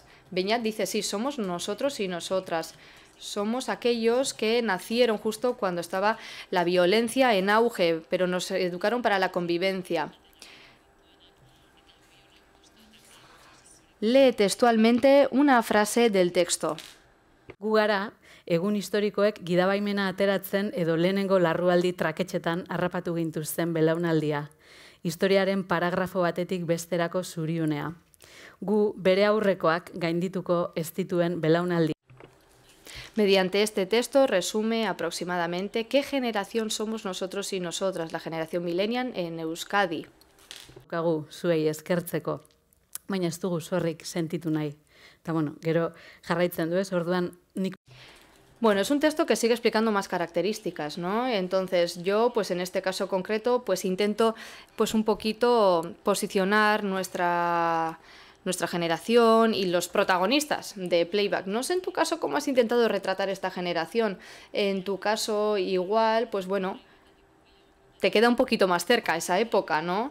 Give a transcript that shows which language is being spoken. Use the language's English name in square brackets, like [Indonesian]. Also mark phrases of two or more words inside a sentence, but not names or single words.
[Spanish] Beñat dice, sí, somos nosotros y nosotras. Somos aquellos que nacieron justo cuando estaba la violencia en auge, pero nos educaron para la convivencia. Lee textualmente una frase del texto. [Basque] Gu gara, egun historikoek gidabaimena ateratzen edo lehenengo larrualdi traketxetan harrapatu gintuzten belaunaldia. Historiaren paragrafo batetik besterako zuriunea. Gu bere aurrekoak gaindituko ez dituen belaunaldi. [Spanish] Mediante este texto resume aproximadamente qué generación somos nosotros y nosotras, la generación millennial en Euskadi. [Basque] Gu zuei eskertzeko, baina ez dugu zorrik sentitu nahi. Eta bueno, gero jarraitzen du ez, orduan nik... Bueno, [Spanish] es un texto que sigue explicando más características, ¿no? Entonces yo, pues en este caso concreto, pues intento pues un poquito posicionar nuestra generación y los protagonistas de playback. No sé en tu caso cómo has intentado retratar esta generación. En tu caso igual, pues bueno, te queda un poquito más cerca esa época, ¿no?